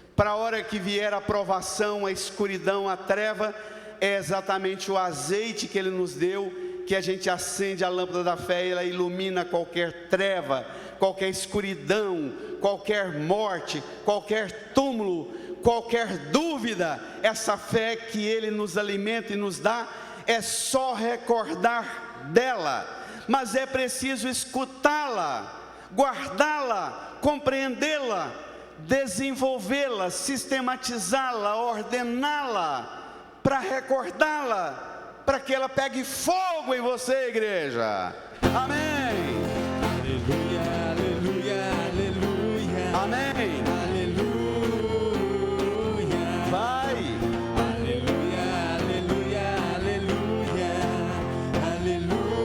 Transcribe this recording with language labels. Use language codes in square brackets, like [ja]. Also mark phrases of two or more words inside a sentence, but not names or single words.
[pt] para a hora que vier a provação, a escuridão, a treva, é exatamente o azeite que Ele nos deu, que a gente acende a lâmpada da fé e ela ilumina qualquer treva, qualquer escuridão, qualquer morte, qualquer túmulo, qualquer dúvida. Essa fé que Ele nos alimenta e nos dá, é só recordar dela, mas é preciso escutá-la, guardá-la, compreendê-la, desenvolvê-la, sistematizá-la, ordená-la, para recordá-la, para que ela pegue fogo em você, igreja. Amém. Aleluia, aleluia, aleluia. Amém. Aleluia. Vai. Aleluia, aleluia, aleluia.